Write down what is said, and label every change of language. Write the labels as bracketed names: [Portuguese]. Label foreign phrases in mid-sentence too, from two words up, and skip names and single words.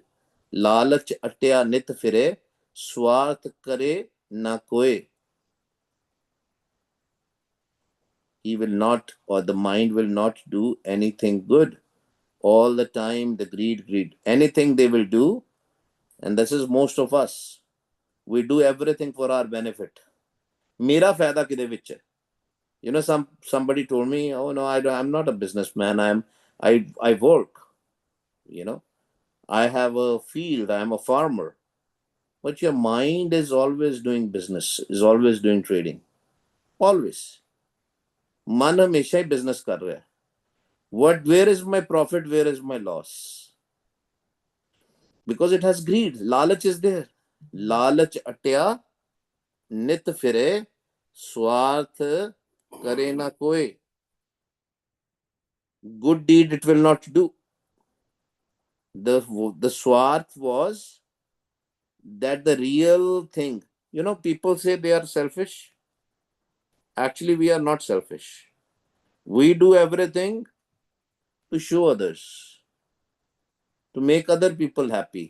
[Punjabi] ਲਾਲਚ ਅਟਿਆ ਨਿਤ ਫਿਰੈ, ਸੁਆਰਥ ਕਰੇ ਨ ਕੋਇ. [English] He will not, or the mind will not do anything good. All the time, the greed. Anything they will do, and this is most of us. We do everything for our benefit. [Punjabi] ਮੇਰਾ ਫ਼ਾਇਦਾ ਕਿਦੇ ਵਿਚ ਹੈ? [English] You know, somebody told me, oh no, I'm not a businessman. I work. You know, I have a field. I'm a farmer. But your mind is always doing business, is always doing trading. Always. [Hindi] मन हमेशा ही business कर रहा है. [English] Where is my profit? Where is my loss? Because it has greed. Lalach is there. [Punjabi] ਲਾਲਚ ਅਟਿਆ ਨਿਤ ਫਿਰੈ, ਸੁਆਰਥ ਕਰੇ ਨ ਕੋਇ. [English] Good deed it will not do. The swarth was that the real thing. You know, people say they are selfish. Actually, we are not selfish. We do everything to show others, to make other people happy.